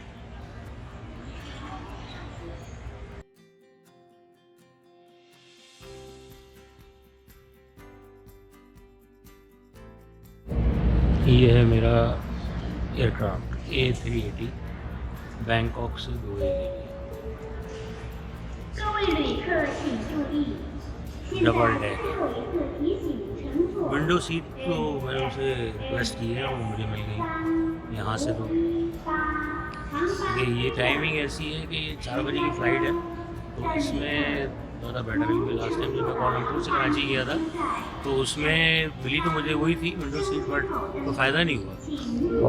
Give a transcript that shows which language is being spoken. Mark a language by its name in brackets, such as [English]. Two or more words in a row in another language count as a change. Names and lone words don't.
[Hindi] ये है मेरा एयरक्राफ्ट A380 बैंकॉक से दुबई के लिए। [Chinese] 各位旅客请注意，现在 [English] double deck [Chinese] 最后一次提醒乘坐 [English] window seat [Hindi] तो मैंने उसे रिक्वेस्ट की है और मुझे मिल गई यहाँ से। तो 383 ये टाइमिंग ऐसी है कि 4 बजे की फ़्लाइट है, तो इसमें ज़्यादा बेटर है। क्योंकि लास्ट टाइम जब मैं कोलमपुर से कराची गया था तो उसमें मिली तो मुझे वही थी [English] window seat, [Hindi] बट तो फ़ायदा नहीं हुआ।